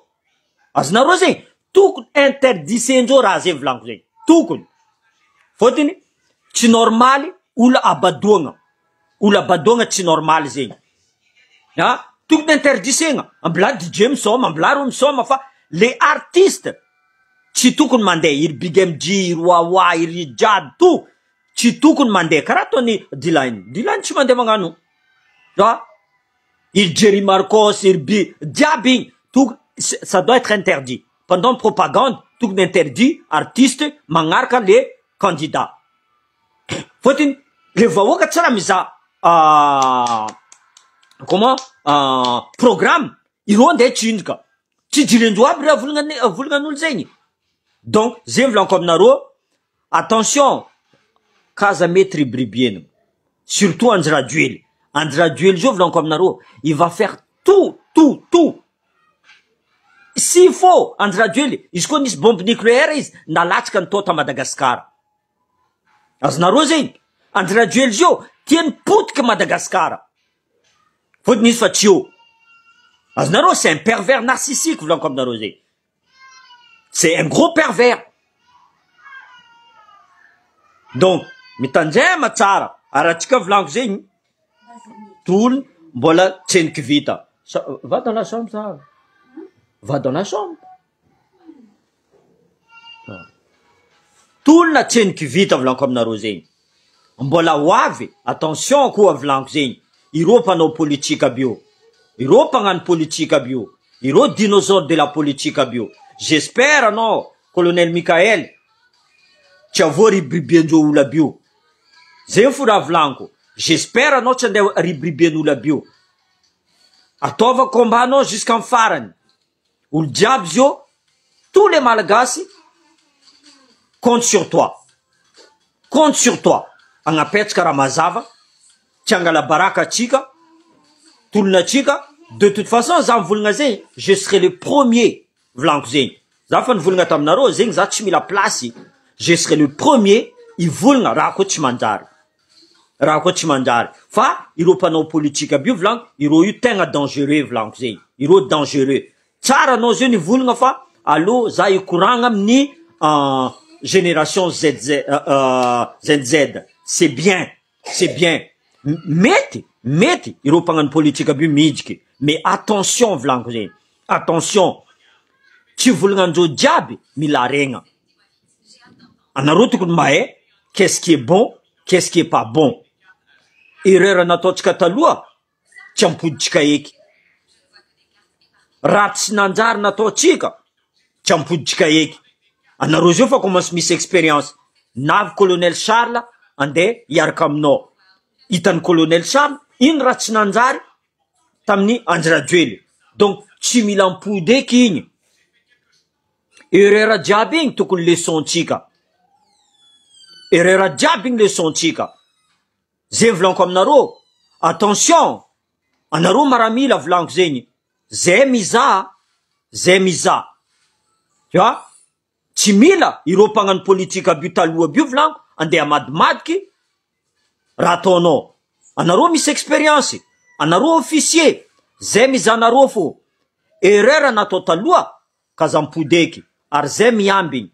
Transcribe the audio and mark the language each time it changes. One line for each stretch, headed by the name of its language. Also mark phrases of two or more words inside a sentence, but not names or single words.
Malagasy: Azonareo zegny tokony interdisendreo raha zay volaniko zegny. Tokony. Fotiny, tsy normaly, olo abadoagna. Olo abadoagna tsy normaly zegny. Tokony interdisegna. Ambla DJ misoma, ambla ro misoma fa
French: les artistes
Malagasy: tsy tokony mandeha. Iry Big MG, iry Wawa, iry Jad, tout. Tsy tokony mandeha. Karaha ataony Dylan. Dylan tsy mandeha magnano. Iry Jerry Marcos, iry diaby igny.
French: Ça doit être interdit. Pendant propagande,
Malagasy: tokony interdit artiste magnaraka le candidat. Fotiny, le vahoaka tsara mizaha
French: comment programme
Malagasy: iro nde tsindraka. Tsy jirendro aby raha volagnagn'olo zegny. Donc, zay volaniko aminareo, attention, kaza mety ribribiena. Surtout Andra Duel. Andra Duel zao volaniko aminareo,
French: il va faire tout. S'il faut, Andra Duel,
Malagasy: izy koa nisy
French: bombe nucléaire
Malagasy: izy, nalatsaka ny tota Madagascar. Azonareo zegny, Andra Duel zio, tiany potika Madagascar. Fotiny izy fa tsy eo. Azonareo,
French: c'est un pervers narcissique,
Malagasy: volaniko aminareo zegny.
French: C'est un gros pervers. Donc,
Malagasy: mitandrema tsara, aratsika volaniko zegny, tolony mbola tseniky vita.
French: Va dans la chambre, ça. Va dans la chambre.
Malagasy: Tolona tseniky vita volaniko aminareo zegny. Mbola hoavy, attention koa volaniko zegny. Iro mpanao politika bio. Iro mpagnano politika bio. Iro
French: dinosaure de la
Malagasy: politika bio.
French: J'espère, non,
Malagasy: colonel Michael, tsy avoa ribribiandreo olo aby io. Zay fo raha volaniko. J'espère anao tsy andeha ribribian'olo aby io. Ataova combat anao jusqu'en farany. Olo jiaby zio,
French: tous les malagasy compte sur toi. Compte sur toi.
Malagasy: Agnapetraka raha mazava, tsy angala baraka atsika, tolona atsika.
French: De toute façon,
Malagasy: za mivolagna zegny,
French: je serai le premier
Malagasy: volaniko zegny. Za fa nivolagna taminareo zegny, za tsy mila place.
French: Je serai le premier
Malagasy: ivolagna raha koa tsy manjary. Raha koa tsy manjary. Fa ireo mpanao politika aby io volaniko, ireo io tegna dangereux volaniko zegny. Ireo dangereux. Tsara anao zio nivolagna fa allo za ikoragna amin'ny génération ZZ.
French: C'est bien. C'est bien.
Malagasy: Mety ireo mpagnano politika aby io mihijiky.
French: Mais attention
Malagasy: volaniko zegny.
French: Attention.
Malagasy: Tsy volagnandreo jiaby mila regna. Anareo tokony mahay
French: qu'est-ce qui est bon, qu'est-ce qui est pas bon.
Malagasy: Erreur nataotsika taloha tsy ampoditsika eky. Raha tsy nanjary nataotsika tsy ampoditsika eky. Anareo zio fa commence misy expérience. Navy colonel Charles andeha hiaraka aminao. Hitan'ny colonel Charles ino raha tsy nanjary tamin'ny Andrajoely. Donc tsy mila ampody eky igny. Erreur jiaby igny tokony leçon-tsika. Erreur jiaby igny leçon-tsika. Zay volaniko aminareo. Attention. Anareo maramila volaniko zegny. Zay miza.
French: Tu vois?
Malagasy: Tsy mila ireo mpagnano politika aby io taloha aby io volaniko andeha amadimadiky raha ataonao. Anareo misy expérience. Anareo officier. Zay mizanareo fo. Erreur natao taloha kazampodeki. Ary zay miambigny.